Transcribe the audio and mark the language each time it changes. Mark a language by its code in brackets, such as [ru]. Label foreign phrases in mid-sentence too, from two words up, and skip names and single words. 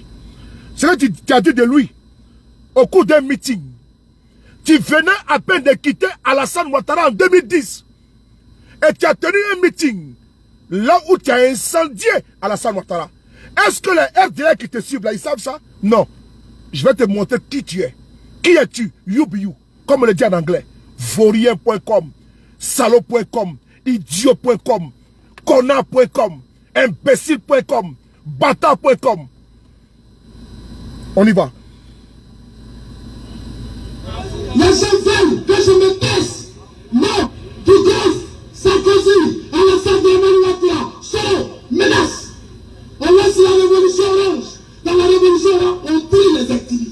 [fr] C'est là que tu as dit de lui, au cours d'un meeting, tu venais à peine de quitter Alassane Ouattara en 2010. Et tu as tenu un meeting, là où tu as incendié Alassane Ouattara. Est-ce que les RDA qui te suivent là, ils savent ça? Non. Je vais te montrer qui tu es. Qui es-tu? [en] You be you. [fr] Comme on le dit en anglais. Vaurien.com, salaud.com, idiot.com, connard.com, imbécile.com, bâtard.com. On y va. Les gens veulent que je me taise. Non, Dugos, Sarkozy, Alassane Ouattara sont menaces. On laisse la révolution orange. Dans la révolution orange, on tue les activistes.